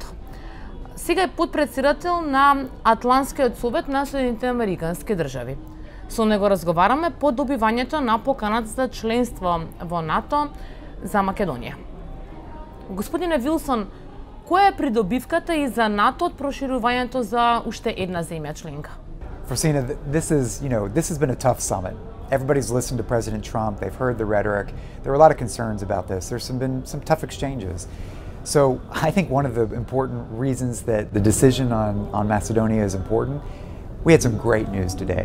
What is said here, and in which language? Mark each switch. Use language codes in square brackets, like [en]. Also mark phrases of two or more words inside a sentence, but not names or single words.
[mk] Сега е подпредседател на Атлантскиот совет на Соединетите Американски држави. Со него разговараме по добивањето на поканата за членство во НАТО за Македонија. Господине Вилсон, која е придобивката и за НАТО од проширувањето за уште една земја членка? [en] Frosina, this has been a tough summit. Everybody's listened to President Trump. They've heard the rhetoric. There were a lot of concerns about this. There's been some tough exchanges. So I think one of the important reasons that the decision on Macedonia is important, we had some great news today.